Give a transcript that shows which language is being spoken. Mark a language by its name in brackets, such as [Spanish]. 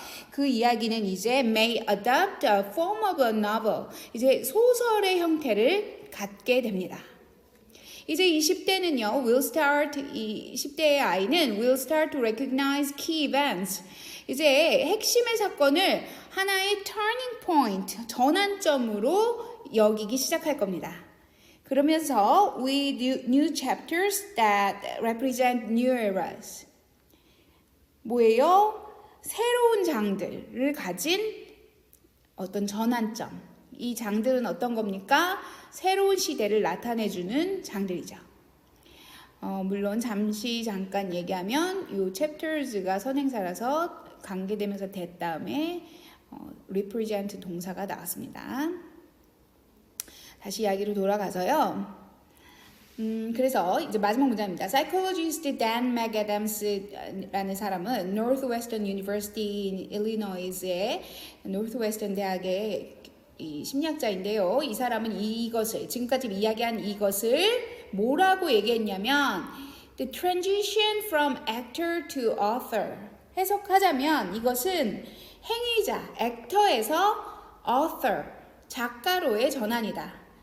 [Korean] 그 이야기는 이제 [English] may adopt a form of a novel, [Korean] 이제 소설의 형태를 갖게 됩니다. 이제 20대는요, 이 10대의 아이는 [English] will start to recognize key events. [Korean] 이제 핵심의 사건을 하나의 turning point, 전환점으로 여기기 시작할 겁니다. [English] 그러면서 with new chapters that represent new eras. [Korean] 뭐예요? 새로운 장들을 가진 어떤 전환점. 이 장들은 어떤 겁니까? 새로운 시대를 나타내주는 장들이죠. 물론 잠깐 얘기하면 이 chapters가 선행사라서 관계되면서 된 다음에 represent 동사가 나왔습니다. 다시 이야기로 돌아가서요. 그래서 이제 마지막 문장입니다. Psychologist Dan McAdams라는 사람은 Northwestern University in Illinois의 Northwestern 대학의 이 심리학자인데요. 이 사람은 이것을 지금까지 이야기한 이것을 뭐라고 얘기했냐면 [English] The transition from actor to author. [Korean] 해석하자면 이것은 행위자, actor에서 author, 작가로의 전환이다.